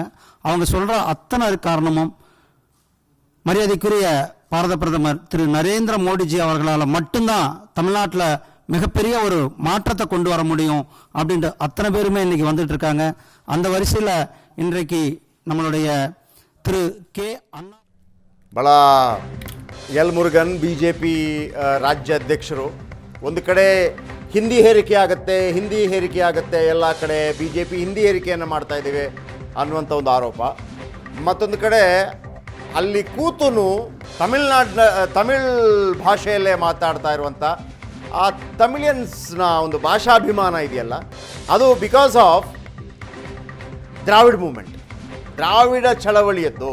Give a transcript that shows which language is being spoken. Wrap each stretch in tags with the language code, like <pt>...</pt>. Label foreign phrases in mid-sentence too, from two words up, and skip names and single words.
<ta>அவங்க சொல்கிற அத்தனை காரணமும் மரியாதைக்குரிய பாரத பிரதமர் திரு நரேந்திர மோடிஜி அவர்களால் மட்டும்தான் தமிழ்நாட்டில் மிகப்பெரிய ஒரு மாற்றத்தை கொண்டு வர முடியும் அப்படின்ட்டு அத்தனை பேருமே இன்றைக்கி வந்துட்டு இருக்காங்க. அந்த வரிசையில் இன்றைக்கு நம்மளுடைய திரு கே அண்ணா</ta> <kn>ಬಹಳ ಎಲ್ ಮುರುಗನ್ ಬಿಜೆಪಿ ರಾಜ್ಯಾಧ್ಯಕ್ಷರು. ಒಂದು ಕಡೆ ಹಿಂದಿ ಹೇರಿಕೆ ಆಗುತ್ತೆ, ಎಲ್ಲ ಕಡೆ ಬಿಜೆಪಿ ಹಿಂದಿ ಹೇರಿಕೆಯನ್ನು ಮಾಡ್ತಾ ಇದ್ದೀವಿ ಅನ್ನುವಂಥ ಒಂದು ಆರೋಪ. ಮತ್ತೊಂದು ಕಡೆ ಅಲ್ಲಿ ಕೂತು ತಮಿಳ್ ಭಾಷೆಯಲ್ಲೇ ಮಾತಾಡ್ತಾ ಇರುವಂಥ ಆ ತಮಿಳಿಯನ್ಸ್ನ ಒಂದು ಭಾಷಾಭಿಮಾನ ಇದೆಯಲ್ಲ, ಅದು</kn> <en>because of Dravid movement,</en> <kn>ದ್ರಾವಿಡ ಚಳವಳಿಯದ್ದು.</kn>